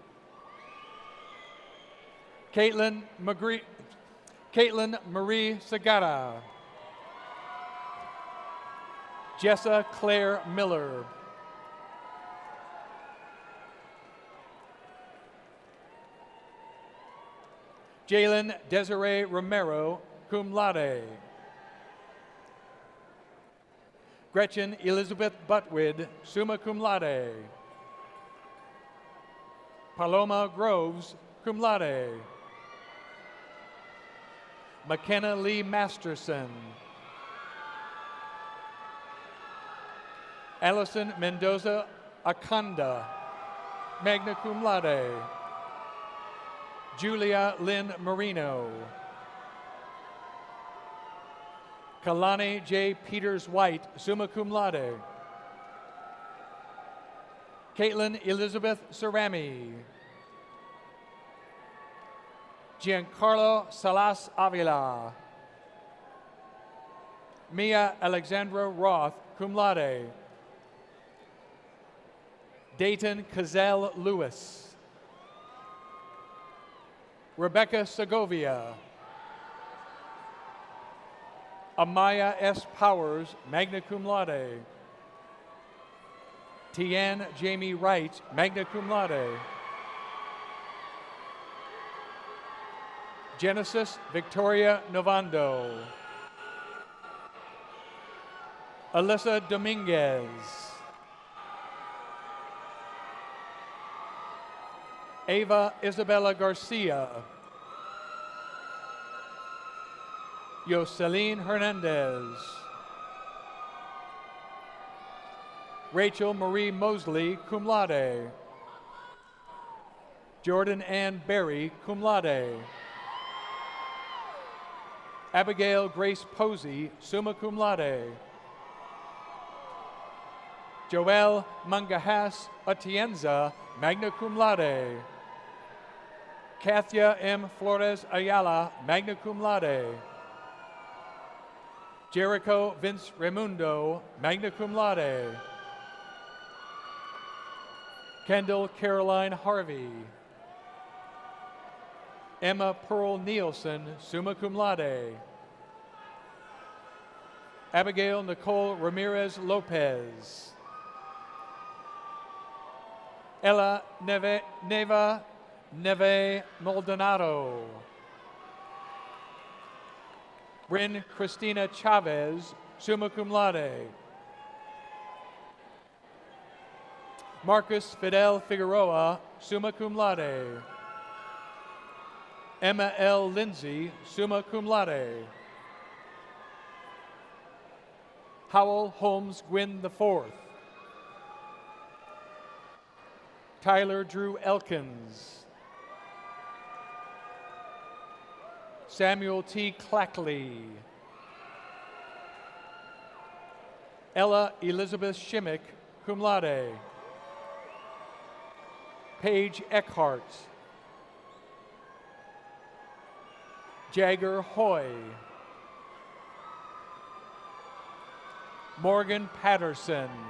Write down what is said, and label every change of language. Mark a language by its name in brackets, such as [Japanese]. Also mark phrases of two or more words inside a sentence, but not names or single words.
[English] Caitlin Marie Segara. Jessa Claire Miller. Jalen Desiree Romero, [Latin] cum laude. [English] Gretchen Elizabeth Butwid, [Latin] summa cum laude. [English] Paloma Groves, [Latin] cum laude. [English] McKenna Lee Masterson. Allison Mendoza Akanda, [Latin] magna cum laude. [English] Julia Lynn Marino. Kalani J. Peters White, [Latin] summa cum laude. [English] Caitlin Elizabeth Cerami. Giancarlo Salas Avila. Mia Alexandra Roth, [Latin] cum laude. [English] Dayton Cazell Lewis. Rebecca Segovia. Amaya S. Powers, [Latin] magna cum laude. [English] Tian Jamie Wright, [Latin] magna cum laude. [English] Genesis Victoria Novando. Alyssa Dominguez. Ava Isabella Garcia. Yoselin Hernandez. Rachel Marie Mosley, [Latin] cum laude. [English] Jordan Ann Berry, [Latin] cum laude. [English] Abigail Grace Posey, [Latin] summa cum laude. [English] Joel Mangahas Atienza, [Latin] magna cum laude. [English] Kathia M. Flores Ayala, [Latin] magna cum laude. [English] Jericho Vince Raimundo, [Latin] magna cum laude. [English] Kendall Caroline Harvey. Emma Pearl Nielsen, [Latin] summa cum laude. [English] Abigail Nicole Ramirez Lopez. Ella Neva Maldonado. Bryn Christina Chavez, [Latin] summa cum laude. [English] Marcus Fidel Figueroa, [Latin] summa cum laude. [English] Emma L. Lindsay, [Latin] summa cum laude. [English] Howell Holmes Gwynn IV. Tyler Drew Elkins. Samuel T. Clackley. Ella Elizabeth Shimmick, [Latin] cum laude. [English] Paige Eckhart. Jagger Hoy. Morgan Patterson.